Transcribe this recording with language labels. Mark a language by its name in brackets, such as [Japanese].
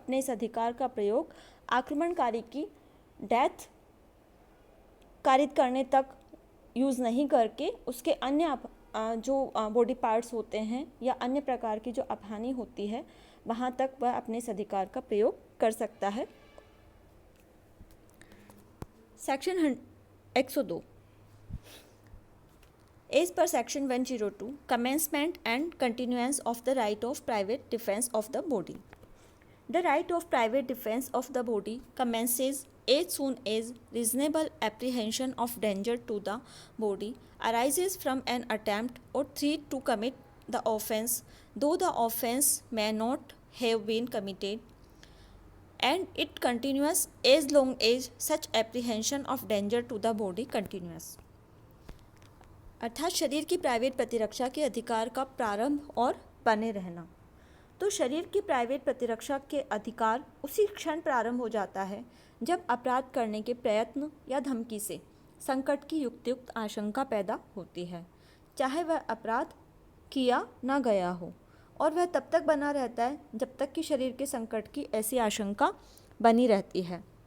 [Hindi] अधिकार का प्रयोग आक्रमणकारी की डेथ कारित करने तक यूज़ नहीं करके उसके अन्य जो बॉडी पार्ट्स होते हैं या अन्य प्रकार की जो अपहानि होती है, वहाँ तक वह अपने इस अधिकार का प्रयोग कर सकता है। [English] Section 102 as per section 102 commencement and continuance of the right of private defense of the body. The right of private defense of the body commences as soon as reasonable apprehension of danger to the body arises from an attempt or threat to commit the offence, though the offence may not have been committed, and it continues as long as such apprehension of danger to the body continues. [Hindi] अर्थात शरीर की private प्रतिरक्षा के अधिकार का प्रारंभ और बने रहना। तो शरीर की प्राइवेट प्रतिरक्षा के अधिकार उसी क्षण प्रारंभ हो जाता है जब अपराध करने के प्रयत्न या धमकी से संकट की युक्तियुक्त आशंका पैदा होती है, चाहे वह अपराध किया ना गया हो, और वह तब तक बना रहता है जब तक कि शरीर के संकट की ऐसी आशंका बनी रहती है।